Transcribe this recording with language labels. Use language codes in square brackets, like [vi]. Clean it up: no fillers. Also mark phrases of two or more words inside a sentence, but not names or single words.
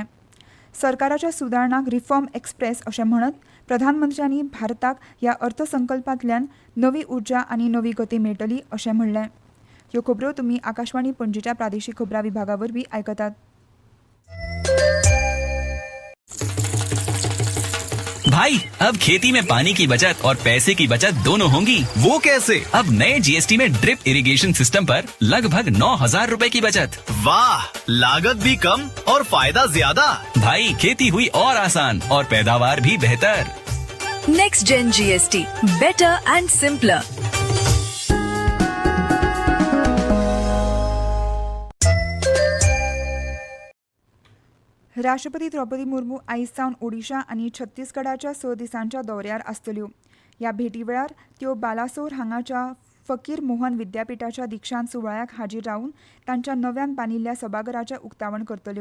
[kok] सरकाराच्या सुदारणाक [en] Reform Express [kok] अशें म्हणत प्रधानमंत्र्यांनी भारताक ह्या अर्थसंकल्पांतल्यान नवी उर्जा आनी नवी गती मेळटली अशें म्हणलें. ह्यो खबरो तुमी आकाशवाणी पणजीच्या प्रादेशीक खबरां विभागा वरवीं आयकतात. [hi] भाई अब खेती में पानी की बचत और पैसे की बचत दोनों होंगी। वो कैसे? अब नए जीएसटी में [en] drip irrigation system [hi] पर लगभग 9,000 रूपए की बचत। वाह, लागत भी कम और फायदा ज्यादा। भाई खेती हुई और आसान और पैदावार भी बेहतर। [en] Next Gen GST, better and simpler. [kok] राष्ट्रपती द्रौपदी मुर्मू आयज सावन ओडिशा आनी छत्तीसगडाच्या 6 दिसांच्या दौऱ्यार आसतल्यो. ह्या भेटी वेळार त्यो बालासोर हांगाच्या फकीर मोहन विद्यापीठाच्या दिक्षांत सुवाळ्याक हाजीर रावन तांच्या नव्यान बांदिल्ल्या सभाघराचें उक्तावण करतल्यो.